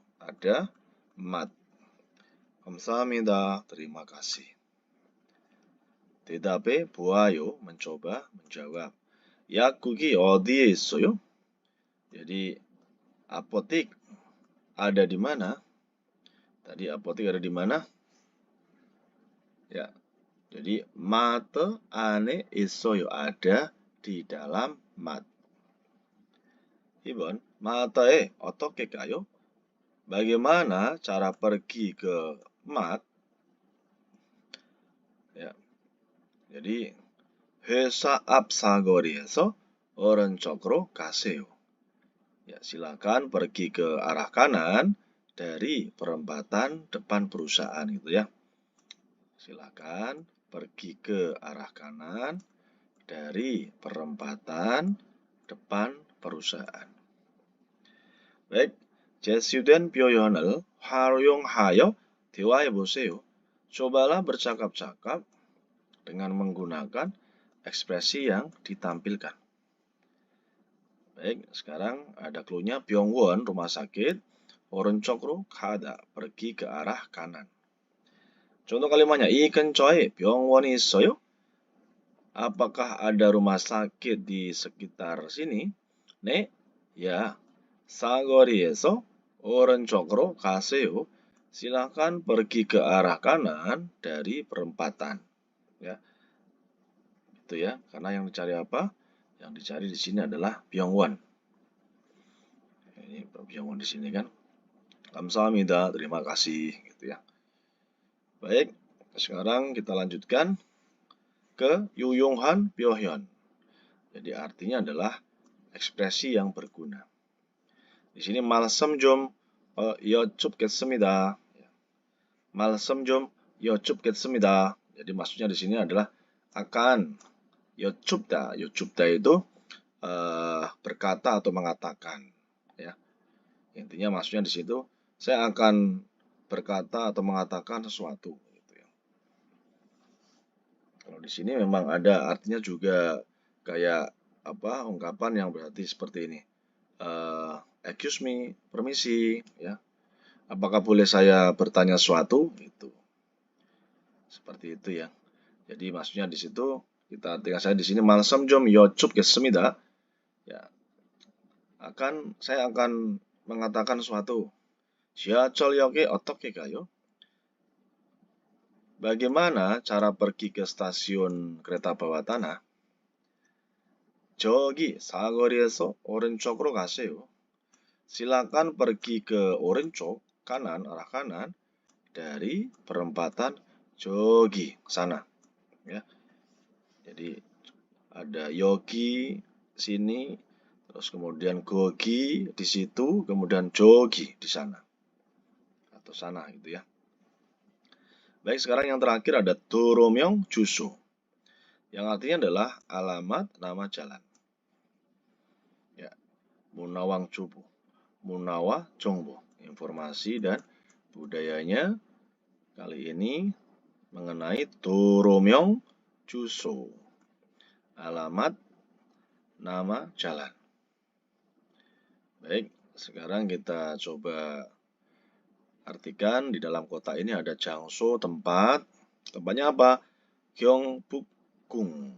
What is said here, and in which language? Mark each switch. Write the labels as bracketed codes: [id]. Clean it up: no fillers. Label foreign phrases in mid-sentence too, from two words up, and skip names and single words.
[id] Ada mat. 감사합니다. Terima kasih. [ko] 대답해 보아요. [id] mencoba menjawab. [ko] 약국이 어디에 있어요? [id] Jadi apotik ada di mana? Tadi apotik ada di mana? Ya. [ko] Jadi 마트 안에 있어요. [id] Ada di dalam mat. [ko] 2번, 마트에 어떻게 가요? [id] Bagaimana cara pergi ke mat? Ya. Jadi [ko] 회사 앞 사거리에서 오른쪽으로 가세요. [id] Ya, silakan pergi ke arah kanan dari perempatan depan perusahaan gitu ya. Silakan pergi ke arah kanan dari perempatan depan perusahaan. Baik, [ko] 제시된 표현을 활용하여 대화해 보세요. [id] Cobalah bercakap-cakap dengan menggunakan ekspresi yang ditampilkan. Baik, sekarang ada clue-nya. 병원, rumah sakit. [ko] 오른쪽으로 가다, [id] pergi ke arah kanan. Contoh kalimatnya, [ko] 이 근처에 병원이 있어요? [id] Apakah ada rumah sakit di sekitar sini? [ko] 네, ya. 사거리에서 오른쪽으로 가세요. [id] Silakan pergi ke arah kanan dari perempatan. Ya, itu ya. Karena yang dicari apa? Yang dicari di sini adalah 병원. Ini 병원 di sini kan. 감사합니다. Terima kasih gitu ya. Baik, sekarang kita lanjutkan ke [ko] 유용한 표현. [id] Jadi artinya adalah ekspresi yang berguna. Di sini [ko] 말씀 좀 여쭙겠습니다. 말씀 좀 여쭙겠습니다. [id] Jadi maksudnya di sini adalah akan 여쭙다. 여쭙다 itu berkata atau mengatakan, ya. Intinya maksudnya di situ saya akan berkata atau mengatakan sesuatu. Gitu ya. Kalau di sini memang ada artinya juga kayak apa ungkapan yang berarti seperti ini. [en] Excuse me, [id] permisi, ya. Apakah boleh saya bertanya sesuatu? Gitu. Seperti itu ya. Jadi maksudnya di situ kita artikan saya di sini [ko] 말씀 좀 여쭙겠습니다. [id] Ya. Saya akan mengatakan sesuatu. [ko] 지하철역에 어떻게 가요? [id] Bagaimana cara pergi ke stasiun kereta bawah tanah? [ko] 저기 사거리에서 오른쪽으로 가세요. [id] Silakan pergi ke orange kanan, arah kanan, dari perempatan 저기 sana, ya. Jadi ada 여기 sini, terus kemudian 거기 di situ, kemudian 저기 di sana atau sana gitu ya. Baik, sekarang yang terakhir ada [ko] 도로명 주소, [id] yang artinya adalah alamat nama jalan. Ya, [ko] 문화왕 주부, 문화와 정보, [id] informasi dan budayanya kali ini mengenai [ko] 도로명 주소, [id] alamat nama jalan. Baik, sekarang kita coba artikan di dalam kota ini ada 장소, tempat. Tempatnya apa? 경북궁.